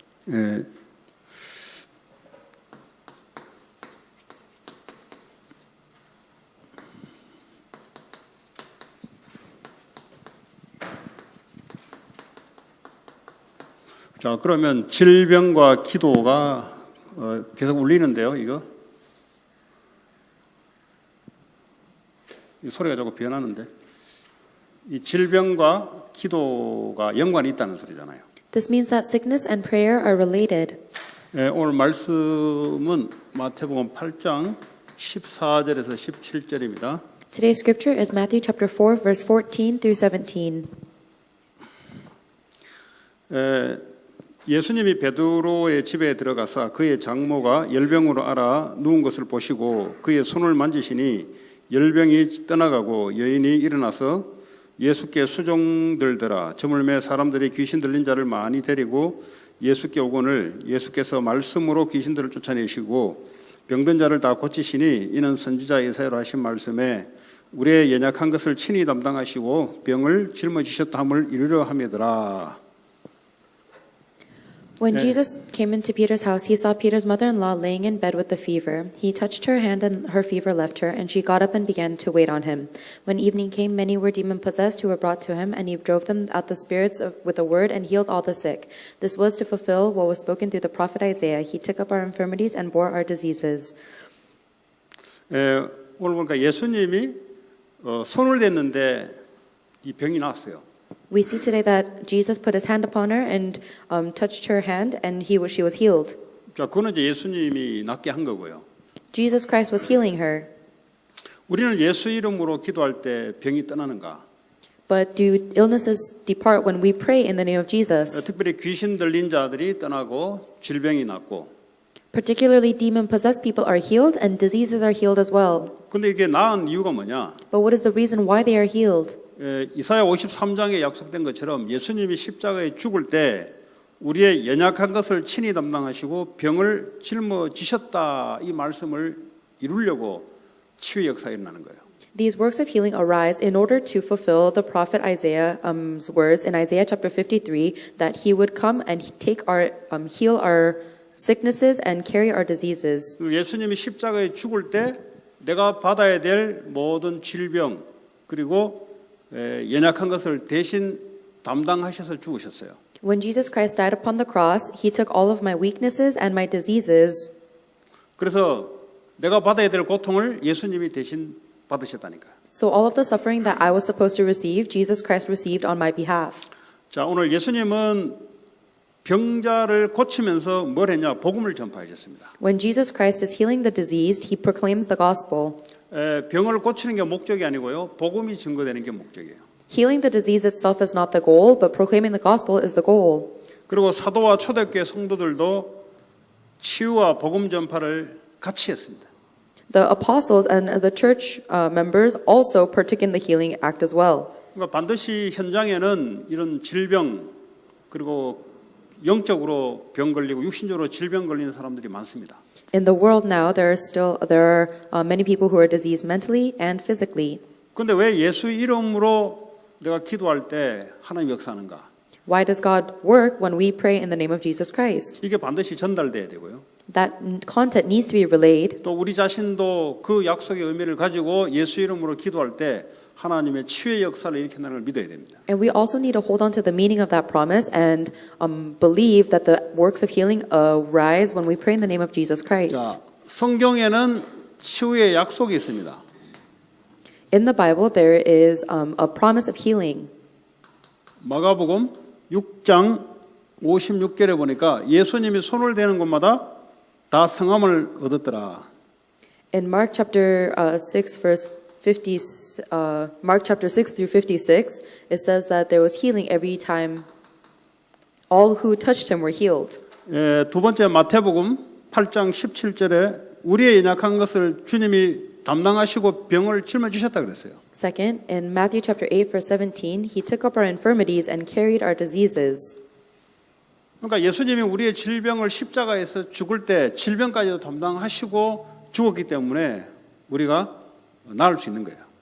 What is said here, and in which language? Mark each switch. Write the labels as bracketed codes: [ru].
[ko] 예, 자, 그러면 질병과 기도가 계속 울리는데요, 이거? 이 소리가 조금 변하는데. 이 질병과 기도가 연관이 있다는 소리잖아요. [en] This means that sickness and prayer are related. [ko] 예, 오늘 말씀은 마태복음 8장 14절에서 17절입니다. [en] Today's scripture is Matthew chapter 4 verse 14 through 17. [ko] 예수님이 베드로의 집에 들어가서 그의 장모가 열병으로 앓아 누운 것을 보시고 그의 손을 만지시니 열병이 떠나가고 여인이 일어나서 예수께 수종들더라. 저물매 사람들이 귀신 들린 자를 많이 데리고 예수께 오거늘 예수께서 말씀으로 귀신들을 쫓아내시고 병든 자를 다 고치시니 이는 선지자 예사야로 하신 말씀에 우리의 연약한 것을 친히 담당하시고 병을 짊어지셨다 함을 이루려 함이더라. [en] When Jesus came into Peter's house, he saw Peter's mother-in-law laying in bed with a fever. He touched her hand and her fever left her, and she got up and began to wait on him. When evening came, many were demon-possessed who were brought to him, and he drove them out the spirits with a word and healed all the sick. This was to fulfill what was spoken through the prophet Isaiah. He took up our infirmities and bore our diseases. [ko] 오늘 보니까 예수님이 손을 댔는데 이 병이 나았어요. [en] We see today that Jesus put his hand upon her and touched her hand, and she was healed. [ko] 자, 그거는 이제 예수님이 낫게 한 거고요. [en] Jesus Christ was healing her. [ko] 우리는 예수 이름으로 기도할 때 병이 떠나는가? [en] But do illnesses depart when we pray in the name of Jesus? [ko] 특별히 귀신 들린 자들이 떠나고 질병이 낫고. [en] Particularly demon-possessed people are healed and diseases are healed as well. [ko] 근데 이게 나은 이유가 뭐냐? [en] But what is the reason why they are healed? [ko] 이사야 53장에 약속된 것처럼 예수님이 십자가에 죽을 때 우리의 연약한 것을 친히 담당하시고 병을 짊어지셨다 이 말씀을 이루려고 치유의 역사가 일어나는 거예요. [en] These works of healing arise in order to fulfill the prophet Isaiah's words in Isaiah chapter 53 that he would come and heal our sicknesses and carry our diseases. [ko] 예수님이 십자가에 죽을 때 내가 받아야 될 모든 질병 그리고 연약한 것을 대신 담당하셔서 죽으셨어요. [en] When Jesus Christ died upon the cross, he took all of my weaknesses and my diseases. [ko] 그래서 내가 받아야 될 고통을 예수님이 대신 받으셨다니까요. [en] So all of the suffering that I was supposed to receive, Jesus Christ received on my behalf. [ko] 자, 오늘 예수님은 병자를 고치면서 뭘 했냐? 복음을 전파하셨습니다. [en] When Jesus Christ is healing the diseased, he proclaims the gospel. [ko] 병을 고치는 게 목적이 아니고요. 복음이 증거되는 게 목적이에요. [en] Healing the disease itself is not the goal, but proclaiming the gospel is the goal. [ko] 그리고 사도와 초대교회 성도들도 치유와 복음 전파를 같이 했습니다. [en] The apostles and the church members also partook in the healing act as well. [ko] 그러니까 반드시 현장에는 이런 질병 그리고 영적으로 병 걸리고 육신적으로 질병 걸리는 사람들이 많습니다. [en] In the world now, there are many people who are diseased mentally and physically. [ko] 그런데 왜 예수 이름으로 내가 기도할 때 하나님 역사하는가? [en] Why does God work when we pray in the name of Jesus Christ? [ko] 이게 반드시 전달돼야 되고요. [en] That content needs to be relayed. [ko] 또 우리 자신도 그 약속의 의미를 가지고 예수 이름으로 기도할 때 하나님의 치유의 역사를 일으킨다는 걸 믿어야 됩니다. [en] And we also need to hold on to the meaning of that promise and believe that the works of healing arise when we pray in the name of Jesus Christ. [ko] 자, 성경에는 치유의 약속이 있습니다. [en] In the Bible, there is a promise of healing. [ko] 마가복음 6장 56절에 보니까 예수님이 손을 대는 곳마다 다 성함을 얻었더라. [en] In Mark chapter 6 verse 50, Mark chapter 6 through 56, it says that there was healing every time all who touched him were healed. [ko] 두 번째 마태복음 8장 17절에 우리의 연약한 것을 주님이 담당하시고 병을 짊어지셨다 그랬어요. [en] Second, in Matthew chapter 8 verse 17, he took up our infirmities and carried our diseases. [ko] 그러니까 예수님이 우리의 질병을 십자가에서 죽을 때 질병까지도 담당하시고 죽었기 때문에 우리가 나을 수 있는 거예요.